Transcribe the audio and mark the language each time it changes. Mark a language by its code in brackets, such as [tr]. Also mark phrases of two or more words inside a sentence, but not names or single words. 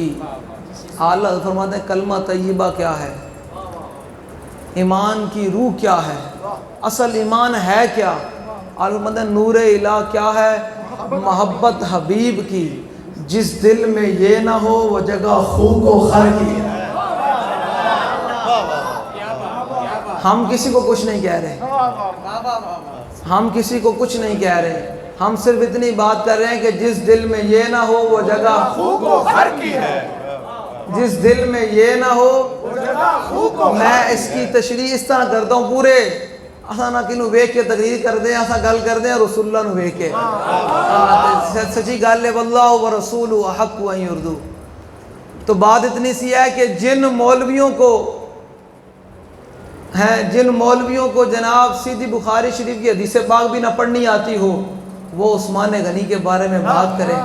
[ur] اعلیٰ حضرت فرماتے ہیں کلمہ طیبہ کیا ہے؟ ایمان کی روح کیا ہے؟ اصل ایمان ہے کیا؟ اعلیٰ فرماتے ہیں نور الہ کیا ہے؟ محبت حبیب کی، جس دل میں یہ نہ ہو وہ جگہ خوک و خر کی ہے۔ ہم کسی کو کچھ نہیں کہہ رہے، ہم کسی کو کچھ نہیں کہہ رہے، ہم صرف اتنی بات کر رہے ہیں کہ جس دل میں یہ نہ ہو وہ جگہ خوک و خر کی ہے، جس دل میں یہ نہ ہو وہ جگہ خوک و خر۔ میں اس کی تشریح اس طرح کرتا ہوں، [pa] پورے اساں نہ کنوں ویکھ کے تقریر کر دیں، اساں گل کر دیں رسول اللہ نو ویکھ کے، سچی گل ہے [ar] واللہ ورسولہ احق ان یرضوا۔ [ur] تو بات اتنی سی ہے کہ جن مولویوں کو جناب سیدھی بخاری شریف کی حدیث پاک بھی نہ پڑھنی آتی ہو، وہ عثمان غنی کے بارے میں بات کرے.